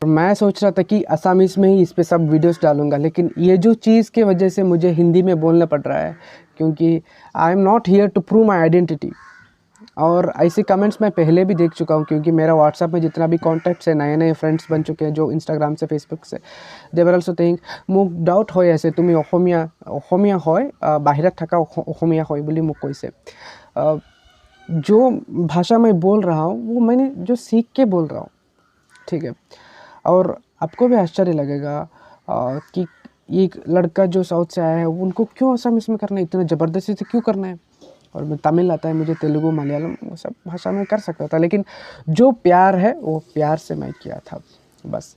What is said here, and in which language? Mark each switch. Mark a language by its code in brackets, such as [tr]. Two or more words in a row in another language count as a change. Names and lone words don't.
[hi] और मैं सोच रहा था कि असामीज़ में ही इस पे सब वीडियोस डालूंगा, लेकिन ये जो चीज़ की वजह से मुझे हिंदी में बोलना पड़ रहा है, क्योंकि [en] I am not here to prove my identity. [hi] और ऐसे कमेंट्स मैं पहले भी देख चुका हूँ, क्योंकि मेरा व्हाट्सएप में जितना भी कॉन्टैक्ट्स है, नए नए फ्रेंड्स बन चुके हैं जो इंस्टाग्राम से फेसबुक से, [en] they were also think [as] মোক ডাউট হয় [hi] ऐसे [as] তুমি অসমীয়া হয় বাহিৰত থকা অসমীয়া হয় বুলি মোক কৈছে। [hi] जो भाषा मैं बोल रहा हूँ वो मैंने जो सीख के बोल रहा हूँ, ठीक है। और आपको भी आश्चर्य लगेगा कि ये लड़का जो साउथ से आया है उनको क्यों असमिस में करना है, इतना ज़बरदस्ती से क्यों करना है। और मैं तमिल आता है मुझे, तेलुगु मलयालम वो सब भाषा में कर सकता था, लेकिन जो प्यार है वो प्यार से मैं किया था बस।